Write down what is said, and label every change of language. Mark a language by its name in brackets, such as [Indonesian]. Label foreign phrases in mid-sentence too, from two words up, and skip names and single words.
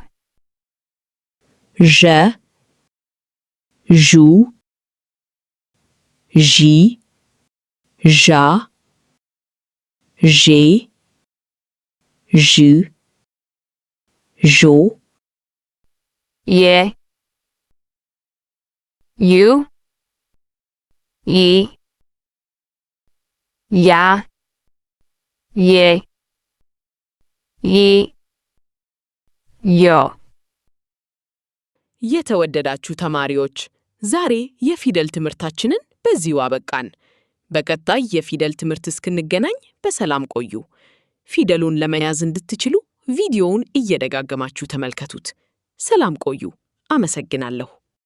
[Amharic] ዠ ዡ ዢ ዣ ዤ ዥ ዦ የ ዩ ይ ያ ዬ ይ ዮ። የተወደዳችሁ ተማሪዎች፣ ዛሬ የፊደል ትምህርታችንን በዚሁ አበቃን። በቀጣይ የፊደል ትምህርት እስክንገናኝ በሰላም ቆዩ። ፊደሉን ለመያዝ እንድትችሉ ቪዲዮውን እየደጋገማችሁ ተመልከቱት። ሰላም ቆዩ። አመሰግናለሁ።